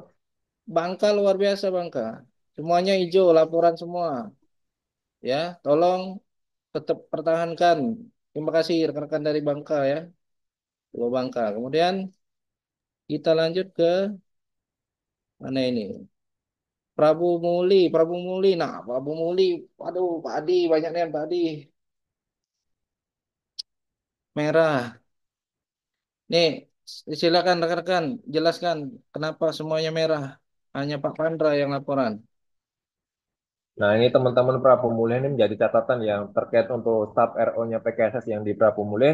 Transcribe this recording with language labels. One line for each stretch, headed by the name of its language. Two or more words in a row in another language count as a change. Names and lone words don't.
Indonesian: Bangka luar biasa Bangka. Semuanya hijau, laporan semua. Ya, tolong tetap pertahankan. Terima kasih rekan-rekan dari Bangka ya. Dua Bangka. Kemudian kita lanjut ke mana ini? Prabu Muli, Prabu Muli. Nah, Prabu Muli, waduh, Pak Adi, banyak nih Pak Adi. Merah. Nih, silakan rekan-rekan jelaskan kenapa semuanya merah. Hanya Pak Pandra yang laporan. Nah, ini teman-teman Prapumulih ini menjadi catatan yang terkait untuk staf RO-nya PKSS yang di Prapumulih.